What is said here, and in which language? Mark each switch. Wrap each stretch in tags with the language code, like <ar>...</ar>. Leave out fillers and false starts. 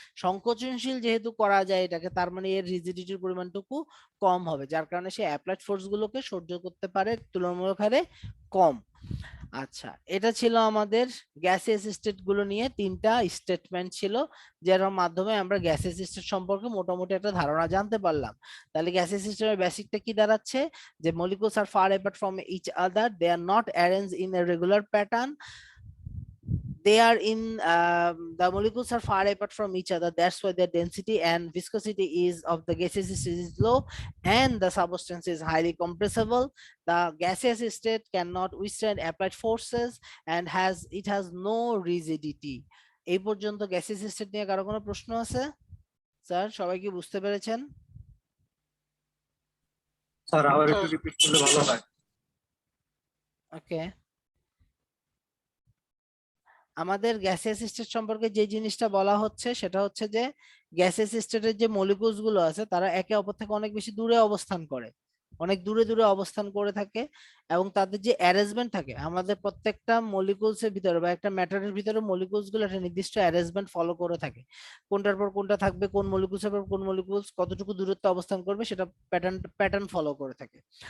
<bn>সংকোচনশীল যেহেতু করা যায় এটাকে, তার মানে এর রিজিডিটির পরিমাণটুকু কম হবে, যার কারণে সে অ্যাপ্লাইড ফোর্স গুলোকে সহ্য করতে পারে তুলনামূলক হারে কম। আচ্ছা, এটা ছিল আমাদের গ্যাসিয়াস স্টেট গুলো নিয়ে তিনটা স্টেটমেন্ট ছিল, যার মাধ্যমে আমরা গ্যাসিয়াস স্টেট সম্পর্কে মোটামুটি একটা ধারণা জানতে পারলাম। তাহলে গ্যাসিয়াস সিস্টেমের বেসিকটা কি দাঁড়াচ্ছে, যে</bn> <en>Molecules are far apart from each other, they are not arrange in a regular pattern, they are in the molecules are far apart from each other, that's why their density and viscosity is of the gaseous state is low, and the substance is highly compressible. The gaseous state cannot withstand applied forces and it has no rigidity।</en> <bn>এই পর্যন্ত gaseous state নিয়ে কারো কোনো প্রশ্ন আছে? Sir সবাই কি বুঝতে পেরেছেন? স্যার আবার একটু রিপিট করলে ভালো হয়। ওকে, আমাদের গ্যাসিয়াস স্টেট সম্পর্কে যে জিনিসটা বলা হচ্ছে সেটা হচ্ছে যে গ্যাসিয়াস স্টেটের যে মলিকুলস গুলো আছে তারা একে অপর থেকে অনেক বেশি দূরে অবস্থান করে, অনেক দূরে দূরে অবস্থান করে থাকে, এবং তাদের যে অ্যারেঞ্জমেন্ট থাকে আমাদের প্রত্যেকটা মলিকুলস এর ভিতরে বা একটা ম্যাটারের ভিতরে মলিকুলস গুলো একটা নির্দিষ্ট অ্যারেঞ্জমেন্ট ফলো করে থাকে, কোনটার পর কোনটা থাকবে, কোন মলিকুলস এর পর কোন মলিকুলস কতটুকু দূরত্বে অবস্থান করবে সেটা প্যাটার্ন ফলো করে থাকে।</bn>